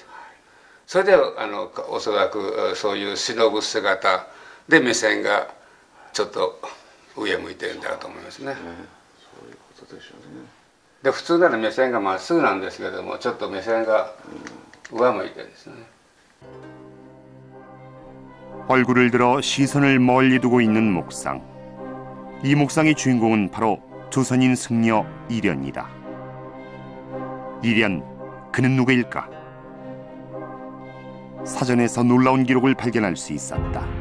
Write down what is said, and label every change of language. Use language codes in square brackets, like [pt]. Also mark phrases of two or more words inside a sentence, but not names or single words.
[ja] それでおそらくそういう忍ぶ姿で目線がちょっと上向いてるんだと思いますね。そういうことでしょうね。で普通なら目線がまっすぐなんですけれどもちょっと目線が上向いてるんですね。 [ko] 얼굴을 들어 시선을 멀리 두고 있는 목상. 이 목상의 주인공은 바로 조선인 승려 이련이다. 이련, 그는 누구일까? 사전에서 놀라운 기록을 발견할 수 있었다.